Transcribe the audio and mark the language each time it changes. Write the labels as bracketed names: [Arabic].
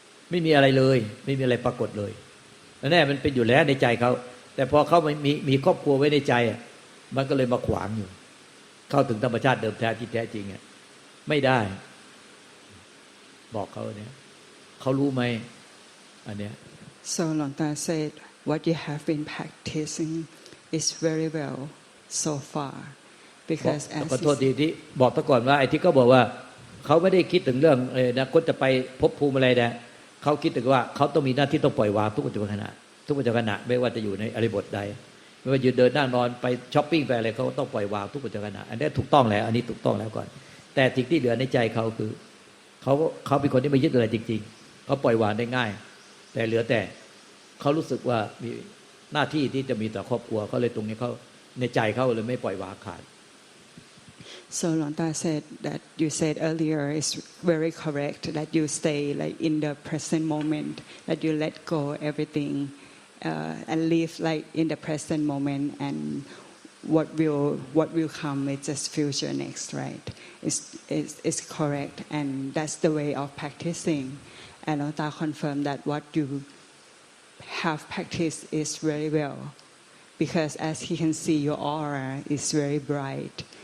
[Thai] ไม่มีอะไรเลยไม่มีอะไรปรากฏเลยแน่มันเป็นอยู่แล้วในใจเขาแต่พอเขามีครอบครัวไว้ในใจมันก็เลยมาขวางอยู่เข้าถึงธรรมชาติเดิมแท้ที่แท้จริงไม่ได้บอกเขาเนี่ยเขารู้ไหมอันเนี้ย [English] So Luangta said what you have been practicing is very well so far because as [Thai] ขอโทษทีที่บอกซะก่อนว่าไอ้ที่เขาบอกว่าเขาไม่ได้คิดถึงเรื่องนะคนจะไปภพภูมิอะไรนะเขาคิดถึงว่าเขาต้องมีหน้าที่ต้องปล่อยวางทุกปัจจุบันขณะทุกปัจจุบันขณะไม่ว่าจะอยู่ในอริบทใดไม่ว่ายืนเดินนั่งนอนไปช้อปปิ้งไปอะไรเขาต้องปล่อยวางทุกปัจจุบันขณะอันนี้ถูกต้องแล้วอันนี้ถูกต้องแล้วก่อนแต่สิ่งที่เหลือในใจเขาคือเขาเป็นคนที่ไม่ยึดอะไรจริงๆเขาปล่อยวางได้ง่ายแต่เหลือแต่เขารู้สึกว่ามีหน้าที่ที่จะมีต่อครอบครัวเขาเลยตรงนี้เขาในใจเขาเลยไม่ปล่อยวางขาด [English] So Luangta said that you said earlier is very correct that you stay like in the present moment that you let go everything and live like in the present moment and what will come is just future next right is correct and that's the way of practicing and Luangta confirmed that what you have practiced is very well because as he can see your aura is very bright